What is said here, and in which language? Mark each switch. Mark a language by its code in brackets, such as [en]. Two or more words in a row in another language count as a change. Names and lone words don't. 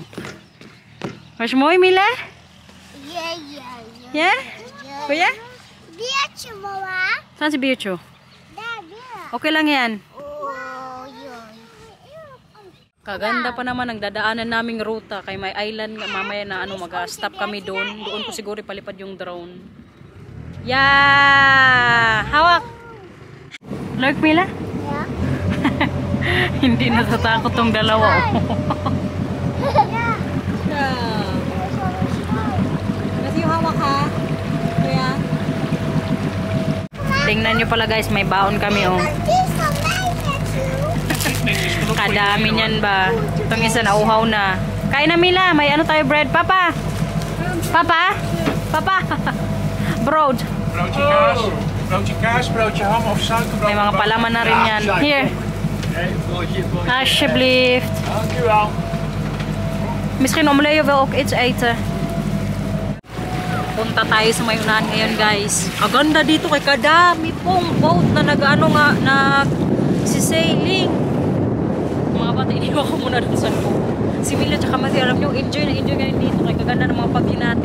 [tl] Mas mo Mila? Yeah? Kuya? [nl] Biertje, mama. [tl] Saan si Biertje? [nl] Daar. [tl] Okay lang yan. Oh, Kaganda pa naman ang dadaanan naming ruta. Kay may island nga mamaya na mag-stop kami doon. Doon ko siguro palipad yung drone. [en] Yeah! Hawak! Look Mila? Yeah. [tl] Hindi natatakot tong dalawa. Kasi yung hawak ha. Kuya. Tingnan nyo pala guys, may baon kami oh. Kadami niyan ba? Itong isa na uhaw na. Kain na Mila, may tayo bread. Papa! Papa! Papa! [nl] Brood. Broodje kaas. Broodje kaas, broodje ham of suikerbrood. [tl] May mga palaman na rin yan. [en] Here. [nl] Alsjeblieft. Dank u wel. Misschien om Leo wil ook iets eten. [tl] Punta tayo sa mayunahan ngayon guys. Aganda dito kay kadami pong boat na nag-sailing. Mga bata, iniwa ko muna dun sa boat. Si Mila tsaka Matthew, alam nyo, enjoy ngayon dito. Kay kaganda ng mga pag-view natin.